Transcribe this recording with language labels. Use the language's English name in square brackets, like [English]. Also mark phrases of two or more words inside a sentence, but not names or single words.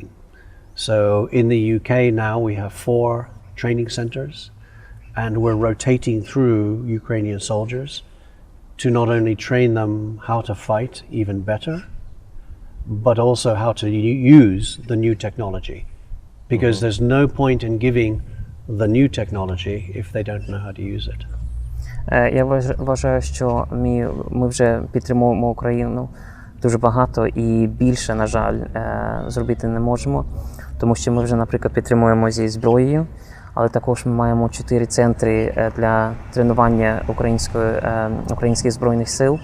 [English] So in the UK now we have 4 training centers, and we're rotating through Ukrainian soldiers to not only train them how to fight even better, but also how to use the new technology. Because there's no point in giving the new technology if they don't know how to use it. [Ukrainian] Я вважаю, що ми вже підтримуємо Україну дуже багато і більше, на жаль, зробити не можемо. Тому що ми вже, наприклад, підтримуємо зі зброєю, але також ми маємо 4 центри для тренування українських збройних сил.